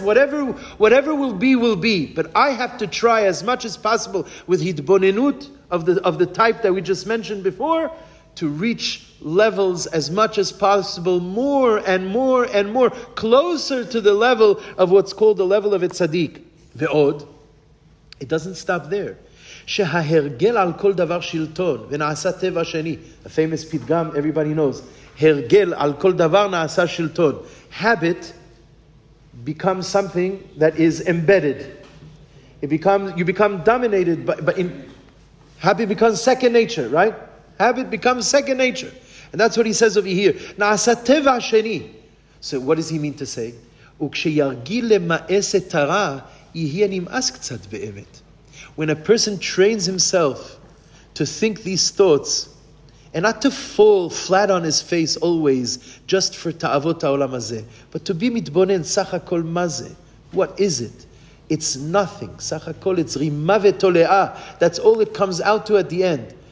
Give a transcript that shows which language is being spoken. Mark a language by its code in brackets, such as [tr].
[en] Whatever will be. But I have to try as much as possible with hidbonenut of the type that we just mentioned before, to reach levels as much as possible, more and more and more, closer to the level of what's called the level of a tzaddik. Ve'od, it doesn't stop there. [he] שההרגל על כל דבר שלטון ונעשה טבע שני. [en] A famous פתגם everybody knows. [he] הרגל על כל דבר נעשה שלטון. [en] Habit becomes something that is embedded. You become dominated habit becomes second nature, right? Habit becomes second nature. And that's what he says over here. [he] נעשה טבע שני. [en] So what does he mean to say? [he] וכשירגיל למאס את הרע, יהיה נמאס קצת באמת. [en] When a person trains himself to think these thoughts and not to fall flat on his face always just for ta'avot ha'olam hazeh, but to be mitbonen sach hakol mazeh. What is it? It's nothing. [he] Sach hakol, it's rima v'tole'ah. [en] That's all it comes out to at the end.